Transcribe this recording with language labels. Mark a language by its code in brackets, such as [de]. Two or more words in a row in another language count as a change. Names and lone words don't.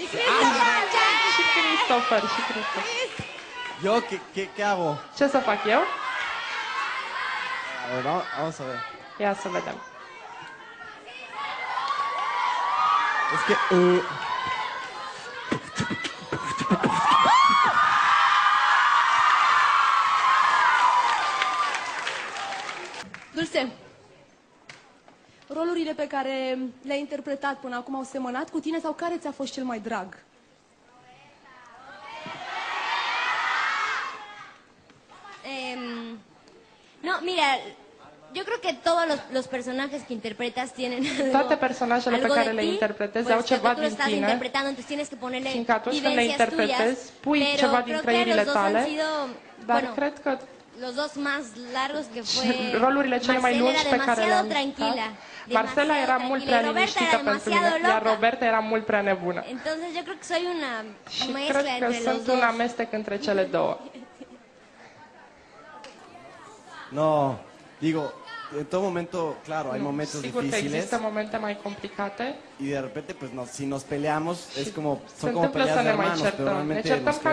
[ro] Și Christopher, și Christopher. [es] ¿Yo qué hago? [ro] Ce să fac eu? [es] A ver, vamos a ver. [ro] Ia să vedem. [es] Es que... [ro] Dulce, rolurile pe care le-ai interpretat până acum au semănat cu tine sau care ți-a fost cel mai drag? [es] No, mira, yo creo que todos los personajes que interpretas tienen [ro] Toate personajele pe [es] algo [ro] care [es] de [ro] le [es] ti, [ro] interpretezi [es] pues, [ro] au ceva [es] tú lo [ro] din [es] estás [ro] tine, [es] interpretando, entonces tienes que ponerle [ro] fiindcă atunci când le [es] vivencias tuyas, [ro] interpretezi, pui [es] pero [ro] ceva din [es] creo que [ro] trăirile [es] los dos han [ro] tale, [es] sido, [ro] dar [es] bueno, [ro] cred că [es] los dos más largos que fue [ro] rolurile cele mai [es] Marcela [ro] lungi [es] era [ro] pe care [es] demasiado [ro] le-am [es] tranquila, [ro] jucat, Marcela era [es] demasiado [ro] mult [es] tranquila, [ro] prea [es] y Roberta [ro] liniștită [es] era [ro] pentru [es] demasiado [ro] mine, iar [es] loca. [ro] Roberta era mult prea nebună. [es] Entonces yo creo que soy una [ro] Și [es] mezcla [ro] cred că [es] entre los [ro] sunt [es] dos. [ro] un amestec între cele două. [es] No, digo, en todo momento, claro, hay [ro] Nu, [es] momentos [ro] sigur că [es] difíciles [ro] există momente mai complicate. [es] y de repente, pues, si nos peleamos, es como, [ro] Se [es] son como [ro] întâmplă [es] peleas [ro] să [es] de [ro] ne mai [es] hermanos, pero [ro] certăm. Ne [es] realmente [ro] certăm [es] nos